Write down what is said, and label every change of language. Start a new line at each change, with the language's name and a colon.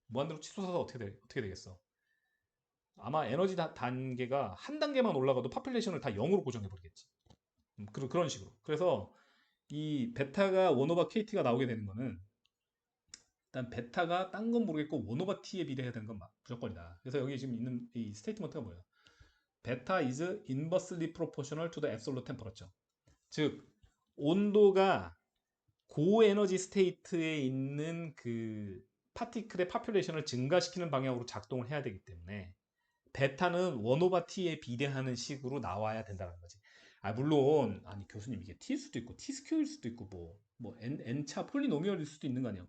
Korean: 무한대로 치솟아서 어떻게 되겠어? 아마 에너지 단계가 한 단계만 올라가도 파퓰레이션을 다 0으로 고정해 버리겠지. 그런 식으로. 그래서 이 베타가 1 오버 KT가 나오게 되는 거는 일단 베타가 딴 건 모르겠고 1 오버 T에 비례해야 되는 건 무조건이다. 그래서 여기 지금 있는 이 스테이트먼트가 뭐예요?
English: 베타 is inversely proportional to the absolute temperature.
Korean: 즉 온도가 고에너지 스테이트에 있는 그 파티클의 파퓰레이션을 증가시키는 방향으로 작동을 해야 되기 때문에 베타는 1 오버 T에 비례하는 식으로 나와야 된다는 거지. 물론 아니 교수님 이게 T일 수도 있고 T 스퀘어일 수도 있고 뭐 N차 폴리노미얼일 수도 있는 거 아니에요.